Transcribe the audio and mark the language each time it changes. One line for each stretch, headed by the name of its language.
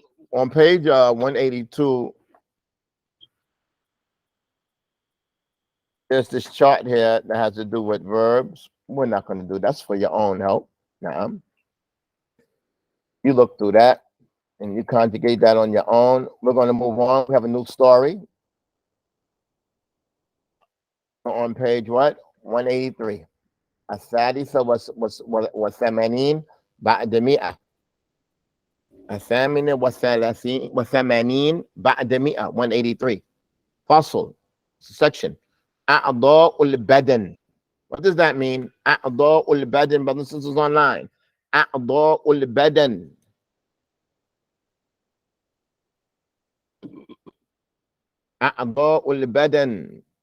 English: On page 182, there's this chart here that has to do with verbs. We're not going to do that's for your own help. Now, you look through that and you conjugate that on your own. We're going to move on. We have a new story on page what? 183.
Arabic: الثالثة والثمانين بعد مئة الثامنة والثمانين بعد مئة 183 فصل section أعضاء البدن.
English: What does that mean?
Arabic: أعضاء البدن,
English: brothers and sisters online.
Arabic: أعضاء البدن. أعضاء البدن.